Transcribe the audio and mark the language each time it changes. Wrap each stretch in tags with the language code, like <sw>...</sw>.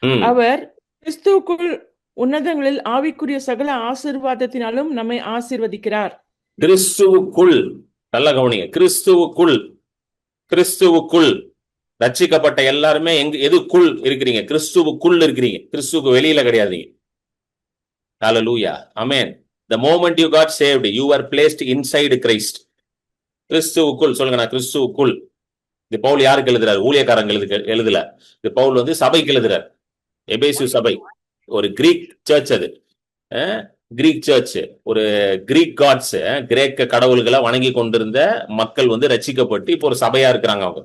<ta>அவர் கிறிஸ்துவுக்குள் உன்னதங்களில் ஆவிக்குரிய சகல ஆசீர்வாதத்தினாலும் நம்மை ஆசீர்வதிக்கிறார். கிறிஸ்துவுக்குள், நல்ல கவனிங்க, கிறிஸ்துவுக்குள். கிறிஸ்துவுக்குள் ரட்சிக்கப்பட்ட எல்லாருமே எதுக்குள் இருக்கிறீங்க? கிறிஸ்துவுக்குள் இருக்கிறீங்க, கிறிஸ்துவுக்கு வெளியில கிடையாதீங்க. ஹல்லேலூயா. ஆமென்.</ta> <en>The moment you got saved, you were placed inside Christ.</en> <ta>கிறிஸ்துவுக்குள் சொல்லுங்க, நான் கிறிஸ்துவுக்குள். இது பவுல் யாருக்கு எழுதுறாரு? ஊழியக்காரங்களுக்கு எழுதல. இது பவுல் வந்து சபைக்கு எழுதுறாரு. எபேசு சபை ஒரு கிரீக் சர்ச், அது கிரீக் சர்ச், ஒரு கிரீக் காட்ஸ், கிரேக்க கடவுள்களை வணங்கி கொண்டிருந்த மக்கள் வந்து ரட்சிக்கப்பட்டு இப்போ ஒரு சபையா இருக்கிறாங்க.</ta>